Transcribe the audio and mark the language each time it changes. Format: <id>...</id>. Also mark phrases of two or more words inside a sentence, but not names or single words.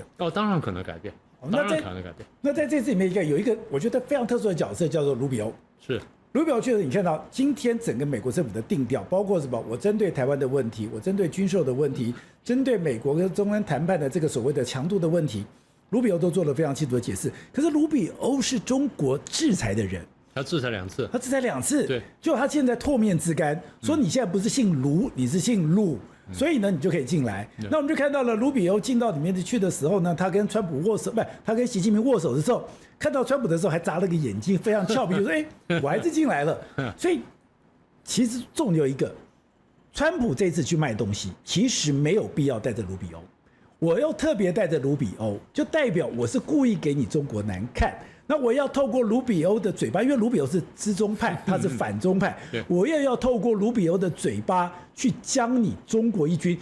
<zh>哦，當然可能改變，當然可能改變。那在這次裡面有一個我覺得非常特殊的角色，叫做盧比歐。是。盧比歐確實，你看到今天整個美國政府的定調，包括什麼？我針對台灣的問題，我針對軍售的問題，針對美國跟中央談判的這個所謂的強度的問題，盧比歐都做了非常清楚的解釋。可是盧比歐是中國制裁的人，他制裁2次，他制裁2次，對，就他現在唾面自乾，說你現在不是姓盧，你是姓陸。所以呢，你就可以進來。那我們就看到了盧比歐進到裡面去的時候呢，他跟川普握手，不，他跟習近平握手的時候，看到川普的時候還眨了個眼睛，非常俏皮，就說：“哎，我還是進來了。” 所以其實重點有一個，川普這次去賣東西，其實沒有必要帶着盧比歐。我又特別帶着盧比歐，就代表我是故意給你中國難看。那我要透過盧比歐的嘴巴，因為盧比歐是資中派，他是反中派，我也要透過盧比歐的嘴巴去將你中國一軍。</zh>